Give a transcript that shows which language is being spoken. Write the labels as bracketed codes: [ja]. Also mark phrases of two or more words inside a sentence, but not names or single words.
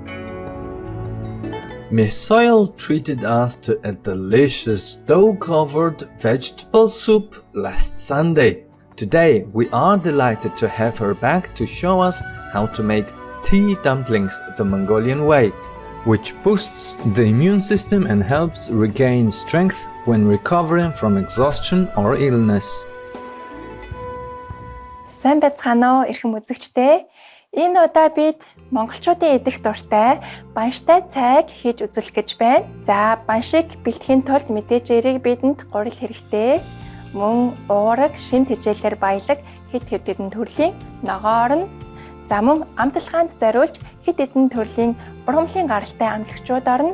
[en] Miss Soil treated us to a delicious dough-covered vegetable soup last Sunday. Today, we are delighted to have her back to show us how to make tea dumplings the Mongolian way, which boosts the immune system and helps regain strength when recovering from exhaustion or illness. [mn] Сайн байцгаана уу эрхэм үзэгчдээ. Энэ удаа бид монголчуудын идэх дуртай банштай цайг хийж үзүүлэх гэж байна. За, баншиг бэлтгэхийн тулд мэдээж эерэг бидэнд гурил хэрэгтэй. Мөн уураг, шимт хичээлээр баялаг хэд хэдэн төрлийн ногоор нь за мөн амталгаанд зориулж хэд хэдэн төрлийн ургамлын гаралтай амтлагчууд орно.